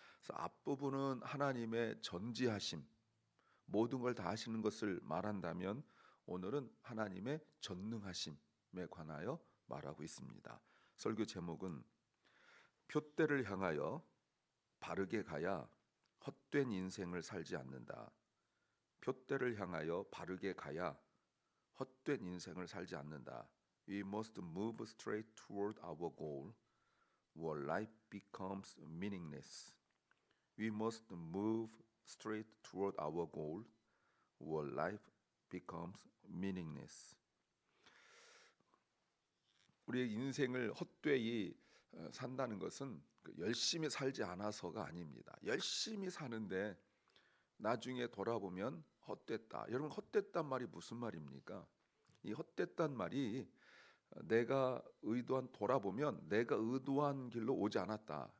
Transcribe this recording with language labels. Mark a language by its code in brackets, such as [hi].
[ko] 그래서 앞부분은 하나님의 전지하심, 모든 걸 다 하시는 것을 말한다면 오늘은 하나님의 전능하심에 관하여 말하고 있습니다. 설교 제목은 표대를 향하여 바르게 가야 헛된 인생을 살지 않는다. 표대를 향하여 바르게 가야 헛된 인생을 살지 않는다. [en] We must move straight toward our goal, or life becomes meaningless. We must move straight toward our goal, or life becomes meaningless. [ko] 우리의 인생을 헛되이 산다는 것은 열심히 살지 않아서가 아닙니다. 열심히 사는데 나중에 돌아보면 헛됐다. 여러분, 헛됐단 말이 무슨 말입니까? 이 헛됐단 말이 내가 의도한, 돌아보면 내가 의도한 길로 오지 않았다.